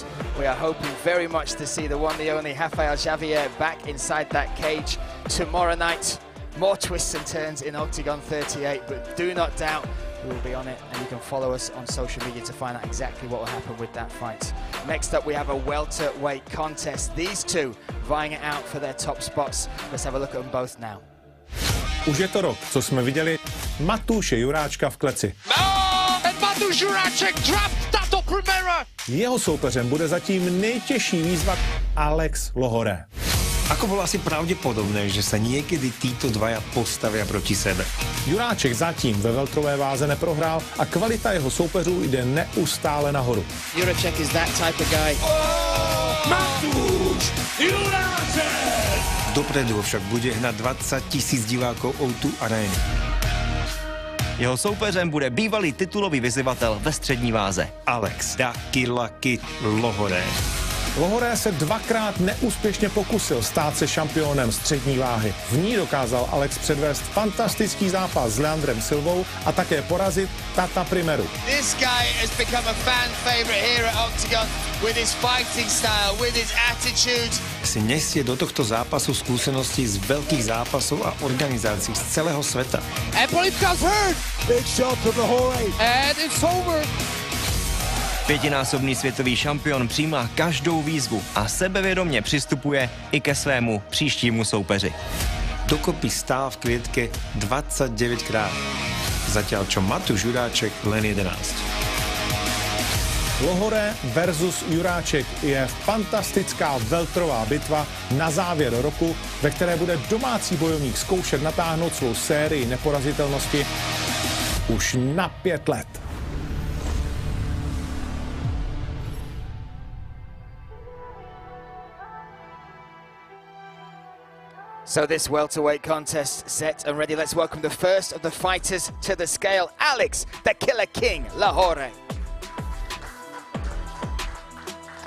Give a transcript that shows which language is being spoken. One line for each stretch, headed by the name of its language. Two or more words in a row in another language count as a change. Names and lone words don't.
English: We are hoping very much to see the one, the only Rafael Xavier back inside that cage tomorrow night. More twists and turns in Octagon 38, but do not doubt we will be on it, and you can follow us on social media to find out exactly what will happen with that fight. Next up, we have a welterweight contest. These two vying it out for their top spots. Let's have a look at them both now.
Czech: Už je to rok, co jsme viděli Matúše Juráčka v kleci.
English: Matúš Juráček dropped tato primera.
Czech: Jeho soupeřem bude zatím nejtěžší výzva Alex Lohoré.
Slovak: Ako bolo asi pravdepodobné, že sa niekedy títo dvaja postavia proti sebe?
Czech: Juráček zatím ve veltrové váze neprohrál a kvalita jeho soupeřů jde neustále nahoru.
English: Juráček is that type of guy. Matúš Juráček!
Czech: Dopredu ho však bude hnať 20 000 divákov O2 arény. Jeho soupeřem bude bývalý titulový vyzývatel ve střední váze. Alex Dakilaky Lohoré. Lohoré se 2krát neúspěšně pokusil stát se šampionem střední váhy. V ní dokázal Alex předvést fantastický zápas s Leandrem Silvou a také porazit Tata Primeru.
English: This guy has become a fan favorite here at Octagon with his fighting style, with his attitude.
Slovak: Si nesie do tohto zápasu skúsenosti z veľkých zápasov a organizácií z celého sveta.
English: And Polipka's hurt. Big shot to Lohoré. And it's over.
Czech: Pětinásobný světový šampion přijímá každou výzvu a sebevědomě přistupuje i ke svému příštímu soupeři.
Slovak: Dokopy stál v klietke 29krát, zatiaľ čo Matúš Juráček len 11.
Czech: Lohoré versus Juráček je fantastická veltrová bitva na závěr roku, ve které bude domácí bojovník zkoušet natáhnout svou sérii neporazitelnosti už na 5 let.
English: So this welterweight contest set and ready. Let's welcome the first of the fighters to the scale, Alex, the Killer King Lohoré.